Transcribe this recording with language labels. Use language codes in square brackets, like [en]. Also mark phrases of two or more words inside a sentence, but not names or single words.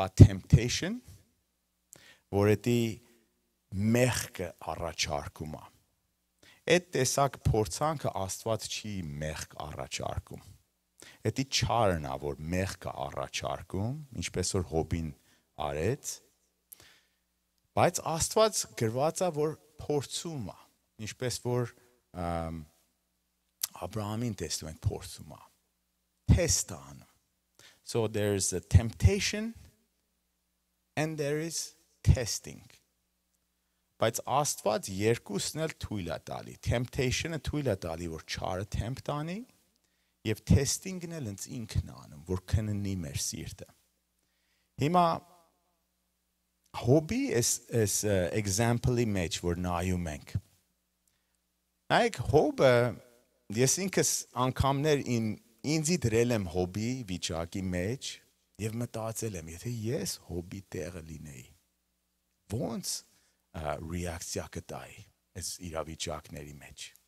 [hy] temptation, որը դի մեղքը առաջարկում է։ Այդ տեսակ փորձանքը Աստված չի մեղք առաջարկում։ Դա չարն է, որ մեղքը առաջարկում, ինչպես որ Հոբին արեց, բայց Աստված գրված է, որ փորձում է, ինչպես որ Աբրահամին տեսնում ենք փորձում է, test անում։ [en] So there is a temptation and there is testing. [hy] Բայց Աստված երկուսն էլ թույլ է տալի։ Temptation-ը թույլ է տալի, որ չարը tempt անի, եւ testing-ն էլ ինքն անում, որ քննի մեր սիրտը։ Հիմա Հոբի այս example-ի մեջ, որ նայում ենք։ Նայեք, Հոբը, ես ինքս անգամներ ինձի դրել եմ Հոբի վիճակի մեջ եւ մտածել եմ, եթե ես Հոբի տեղը լինեի, ոնց ռեակցիա կտայի այս իրավիճակների մեջ։